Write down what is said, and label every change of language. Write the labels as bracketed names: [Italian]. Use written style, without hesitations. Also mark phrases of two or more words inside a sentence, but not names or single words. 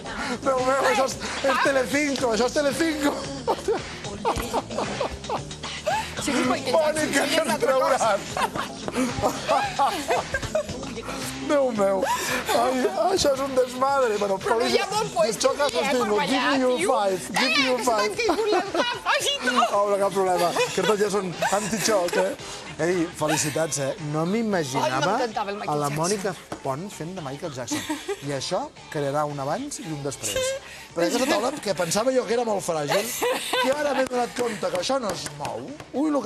[Catalan] Déu meu, això és Telecinco, això és Telecinco. Si és Michael Mònica, Jackson, què ens trauràs? Déu meu. Ai, això és un desmadre. Però no hi ha bon puesto, Xoca sostengo. [English] Give you five. Give you five. [Catalan] Que s'han caigut les gafes i tot. Oh, no, cap problema. Que tots ja són anti-xoc, Ei, felicitats, No m'imaginava m'encantava el Michael a la Jackson. Mònica Pont fent de Michael Jackson. I això crearà un abans i un després. Perquè aquesta taula, que pensava jo que era molt fràgil, que ara m'he donat compte que això no es mou.